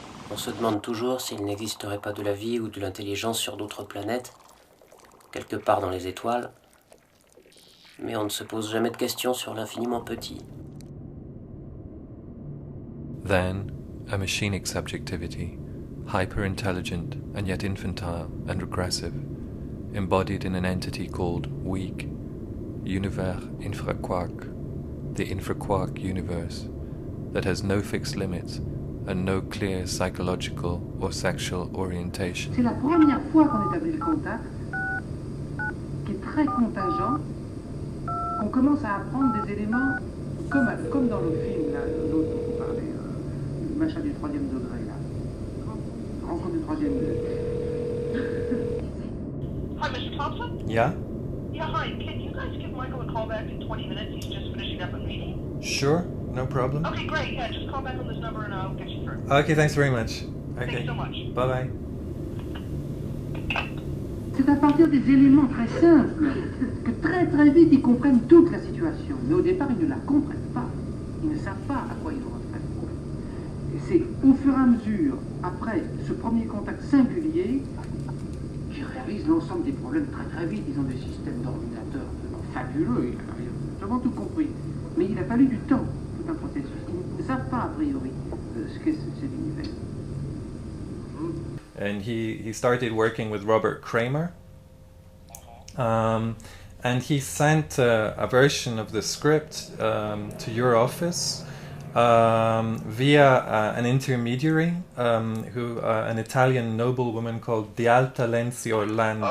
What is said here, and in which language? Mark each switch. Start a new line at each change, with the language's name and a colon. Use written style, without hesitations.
French: On se demande toujours s'il n'existerait pas de la vie ou de l'intelligence sur d'autres planètes, quelque part dans les étoiles, mais on ne se pose jamais de questions sur l'infiniment petit.
English: Then, a machinic subjectivity, hyper-intelligent and yet infantile and regressive, embodied in an entity called weak, Universo Infra-quark, the infra-quark universe, that has no fixed limits and no clear psychological or sexual orientation.
French: C'est la première fois qu'on établit le contact, qui est très contingent, qu'on commence à apprendre des éléments comme dans le film, là, l'autre dont vous parlez, le machin du 3e degré, là. Rencontre du 3e degré.
English: Hi, Mr. Thompson? Yeah? Yeah, hi. Can you guys give Michael a call back in 20 minutes? He's just finishing up a meeting. Sure, no problem. Okay, great. Yeah, just call back on this number and I'll get you through. Okay, thanks very much. Okay. Thanks so much. Bye-bye.
French: C'est à partir des éléments très simples que très très vite ils comprennent toute la situation. Mais au départ, ils ne la comprennent pas. Ils ne savent pas à quoi ils doivent faire. Et c'est au fur et à mesure, après ce premier contact singulier, qu'ils réalisent l'ensemble des problèmes très très vite. Ils ont des systèmes d'ordinateurs fabuleux. Ils ont tout compris. Mais il a fallu du temps, tout un processus. Ils ne savent pas a priori ce qu'est cet univers.
English: And he started working with Robert Kramer. And he sent a version of the script to your office via an intermediary, who an Italian noblewoman called the Alta Lenzi Orlandi.